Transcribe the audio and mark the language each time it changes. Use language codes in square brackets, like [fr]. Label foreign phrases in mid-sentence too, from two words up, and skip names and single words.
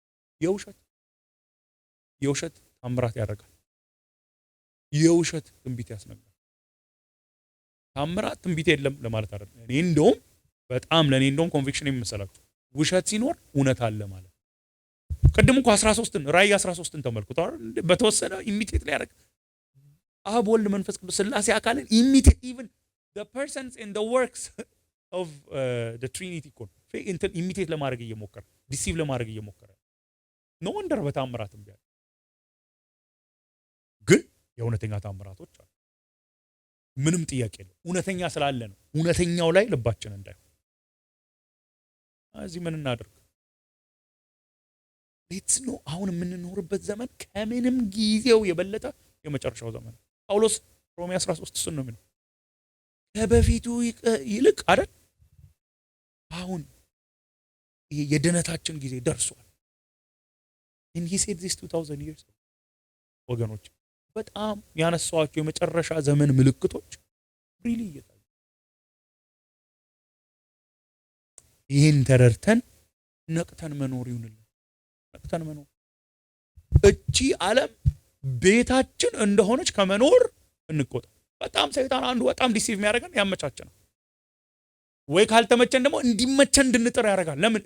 [am] የውሸት ታምራት ያደርጋል። የውሸት ትንቢት ያስነግራል። ታምራት ትንቢት የለም ለማለት አይደለም። እኔ እንደውም በጣም ለኔ እንደውም ኮንቪክሽን የሚመሰላችሁ ውሸት ሲኖር እውነት አለ ማለት። ቅድም እኮ 13ን ራእይ 13ን ተመልክቷል። በተወሰነ ኢሚቴት ላይ ያደርግ አብ ወልድ መንፈስ ቅዱስ ስላሴ አካልን [en] imitate even the persons in the works of the trinity [am] ኢሚቴት ለማድረግ እየሞከረ ዲሲቭ ለማድረግ እየሞከረ ነው። ወንደር በታምራትም ቢያል ግን የእውነተኛ ታምራቶች አሉ። ምንም ጥያቄ የለም። እውነተኛ ስላለ ነው። እውነተኛው ላይ ልባችን እንዳይሆን እዚህ ምን እናደርግ? ሌትስ ነው አሁን የምንኖርበት ዘመን ከምንም ጊዜው የበለጠ የመጨረሻው ዘመን። ጳውሎስ ሮሜ 13 እሱን ነው የሚለው። ከበፊቱ ይልቅ አይደል አሁን የድነታችን ጊዜ ደርሷል። [en] and he said this 2000 years [am] ወገኖች በጣም ያነሳዋቸው የመጨረሻ ዘመን ምልክቶች ሪሊ እየታዩ ይህን ተረድተን ነቅተን መኖር ይሁንልን። ነቅተን መኖር እቺ ዓለም ቤታችን እንደሆነች ከመኖር እንቆጣ። በጣም ሰይጣን አንዱ በጣም ዲሲቭ የሚያደርገን ያመቻቸናል። ወይ ካልተመቸን ደግሞ እንዲመቸን እንድንጥር ያደርጋል። ለምን?